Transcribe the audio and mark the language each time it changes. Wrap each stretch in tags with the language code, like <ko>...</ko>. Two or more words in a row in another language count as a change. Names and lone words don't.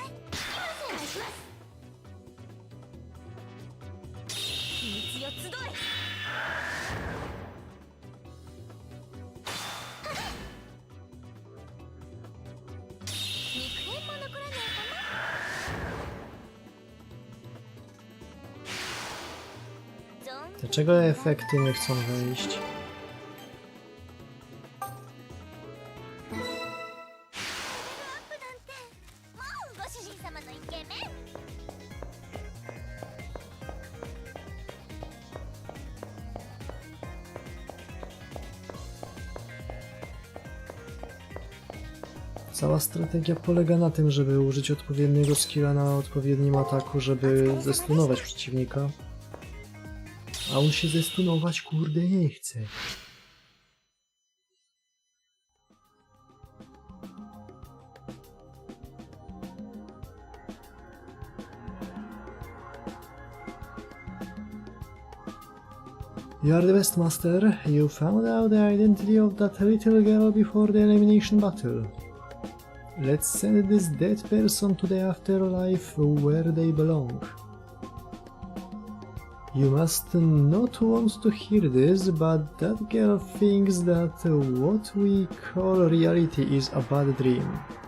<ja>お願いします。秘密よ集え。肉片も残らないかな。</ja> <pl>Dlaczego efekty nie chcą wejść?</pl> <ja>ご主人様のイケメン。</ja> <pl>Cała strategia polega na tym, żeby użyć odpowiedniego skilla na odpowiednim ataku, żeby zestunować przeciwnika. A on się zestunować kurde nie chce.</pl> <en>You are the best master. You found out the identity of that little girl before the elimination battle. Let's send this dead person to the afterlife where they belong. You must not want to hear this, but that girl thinks that what we call reality is a bad dream.</en>